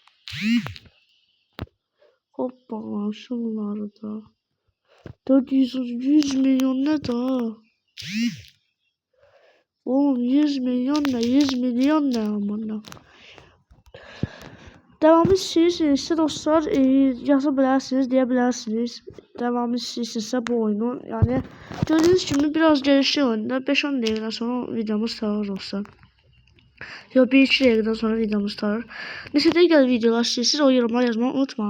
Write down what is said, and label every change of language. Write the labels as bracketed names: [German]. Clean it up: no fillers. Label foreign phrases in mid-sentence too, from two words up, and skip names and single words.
[Turkish] Hoppa, şunları da. 100 milyon ne daha? Oğlum 100 milyon ne? 100 milyon ne amına? [Azerbaijani] Devamı istəyirsinizsə dostlar, yaza bilərsiniz, deyə bilərsiniz. Devamı istəyirsinizsə bu oyunu. Yəni gördüyünüz kimi biraz gəlişli oyunda 5-10 dəqiqədən sonra videomuz tarır dostlar. Yox, 1-2 dəqiqədən sonra videomuz tarır. Neçə dəqiqəlik videolar istəyirsiniz, o yorumlar yazmayı unutma.